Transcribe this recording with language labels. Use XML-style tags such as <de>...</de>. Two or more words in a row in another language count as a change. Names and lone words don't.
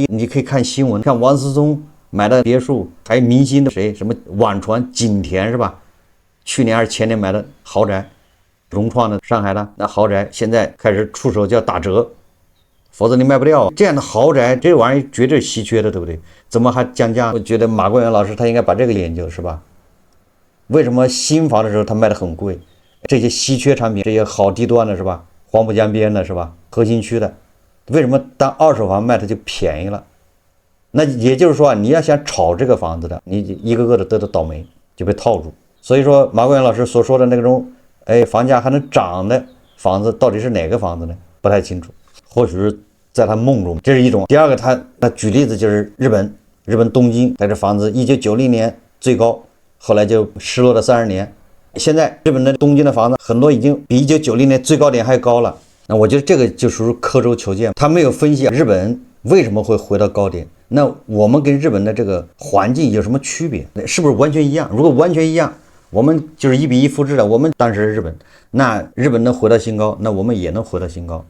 <zh>你可以看新聞，看王思聰買的別墅，還有明星的誰什麼宛傳景田是吧？去年還是前年買的豪宅，融創的上海的那豪宅現在開始出手就要打折。否則你賣不掉，這樣的豪宅這玩意兒絕對稀缺的，對不對？怎麼還降價？我覺得馬官員老師他應該把這個研究，是吧？為什麼新房的時候他賣的很貴？這些稀缺產品，這些好地段的是吧？黃浦江邊的是吧？核心區的，為什麼當二手房賣它就便宜了？那也就是說，你要想炒這個房子的，你一個個的都倒霉，就被套住。所以說馬官員老師所說的那種，房價還能漲的房子到底是哪個房子呢？不太清楚，或許是在他夢中，這是一種。第二個，他舉例子就是日本東京，它這房子1990年最高，後來就失落了30年。現在日本的東京的房子很多已經比1990年最高點還高了。那我覺得這個就屬於刻舟求劍，他沒有分析日本為什麼會回到高點。那我們跟日本的這個環境有什麼區別？是不是完全一樣？如果完全一樣，我們就是1比1複製的，我們當時是日本，那日本能回到新高，那我們也能回到新高。</zh>